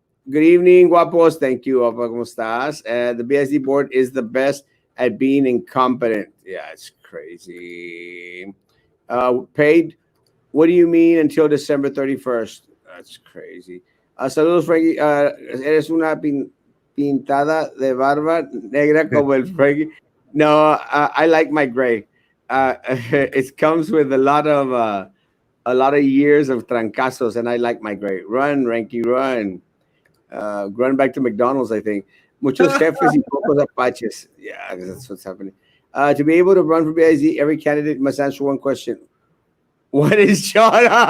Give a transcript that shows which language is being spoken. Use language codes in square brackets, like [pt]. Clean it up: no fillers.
[en] Good evening, guapos. Thank you. [es] ¿Cómo estás? [en] The BSD board is the best at being incompetent. Yeah, it's crazy. Paid, what do you mean until December 31st? That's crazy. [es] Saludos, [en] Frankie. [es] Eres una pintada de barba negra como el Frankie. [en] No, I like my gray. It comes with a lot of years of trancazos, and I like my gray. Run, Ranky, run. Run back to McDonald's, I think. [es] Muchos jefes y pocos apaches. [en] Yeah, that's what's happening. To be able to run for BIZ, every candidate must answer one question. What is John?